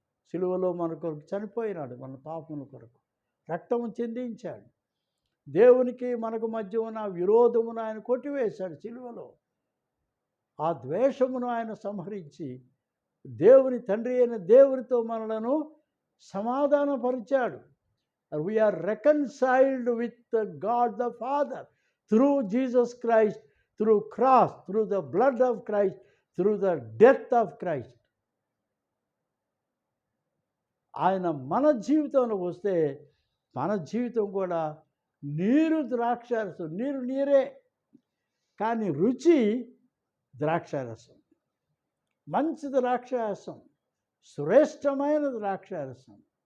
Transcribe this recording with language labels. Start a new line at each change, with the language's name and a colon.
Telugu: సిలువలో మన కొరకు చనిపోయినాడు, మన పాపముల కొరకు రక్తము చెందించాడు. దేవునికి మనకు మధ్య ఉన్న విరోధమును ఆయన కొట్టివేశాడు సిలువలో. ఆ ద్వేషమును ఆయన సంహరించి దేవుని తండ్రి అయిన దేవునితో మనలను సమాధానపరిచాడు.
English: We are reconciled with God the Father through Jesus Christ, through cross, through the blood of Christ, through the death of Christ.
Telugu: ఆయన మన జీవితంలోకి వస్తే మన జీవితం కూడా నీరు ద్రాక్షారసం. నీరే, కానీ రుచి ద్రాక్షారసం, మంచి ద్రాక్షారసం, శ్రేష్టమైన ద్రాక్షారసం.